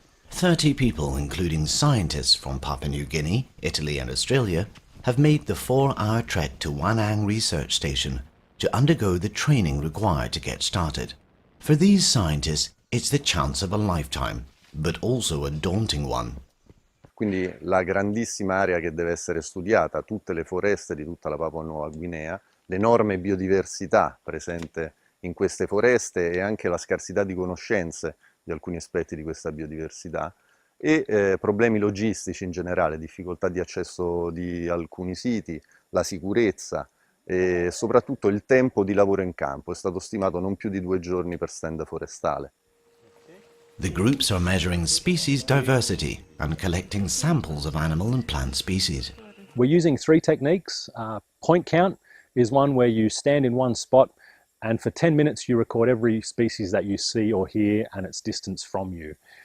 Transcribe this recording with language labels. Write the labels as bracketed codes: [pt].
[en] 30 people, including scientists from Papua New Guinea, Italy and Australia, have made the 4-hour trek to Wanang Research Station to undergo the training required to get started. For these scientists, it's the chance of a lifetime, but also a daunting one. [it] Quindi la grandissima area che deve essere studiata, tutte le foreste di tutta la Papua Nuova Guinea, l'enorme biodiversità presente in queste foreste e anche la scarsità di conoscenze di alcuni aspetti di questa biodiversità e problemi logistici in generale, difficoltà di accesso di alcuni siti, la sicurezza, e soprattutto il tempo di lavoro in campo. È stato stimato non più di 2 giorni per stand forestale. [en] The groups are measuring species diversity and collecting samples of animal and plant species. We're using 3 techniques. Point count is one where you stand in one spot and for 10 minutes you record every species that you see or hear and its distance from you.